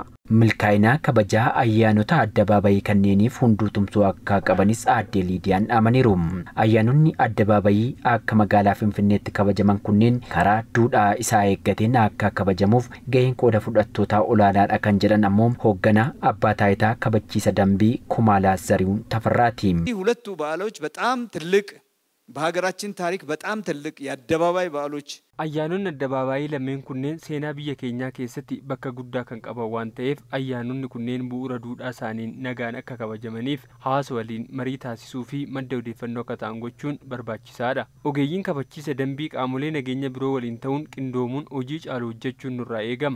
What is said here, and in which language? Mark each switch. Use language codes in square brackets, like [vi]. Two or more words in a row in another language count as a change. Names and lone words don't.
[om] Milkaa'ina kabajaa ayyaanota addabaabayii kanneeniif hunduu tumsuu akka qabanis Aadde Liidiyaan amaniiru. Ayyaanonni addabaabayii akka magaalaa Finfinneetti kabajaman kunneen karaa duudhaa isaa eeggateen akka kabajamuuf gaheen qooda fudhattootaa olaanaadha kan jedhan ammoo hoogganaa abbaa taayitaa kabachiisa dambii Kumaalaa Zarihuun Tafarraati. [am] ሁለቱ በዓሎች በጣም ትልቅ በሀገራችን ታሪክ በጣም ትልቅ የአደባባይ በዓሎች [om] ayyaanonni addabaabayii lameen kunneen seenaa biyya keenyaa keessatti bakka guddaa kan qaban waan ta'eef ayyaanonni kunneen bu'uura duudhaa isaaniin nagaan akka kabajamaniif hawaasa waliin marii taasisuu fi madda odeeffannoo akka ta'an gochuun barbaachisaadha. Ogeeyyiin kabachiisa dambii qaamolee nageenya biroo waliin ta'uun qindoomuun hojii caalu hojjechuun nurraa eegama.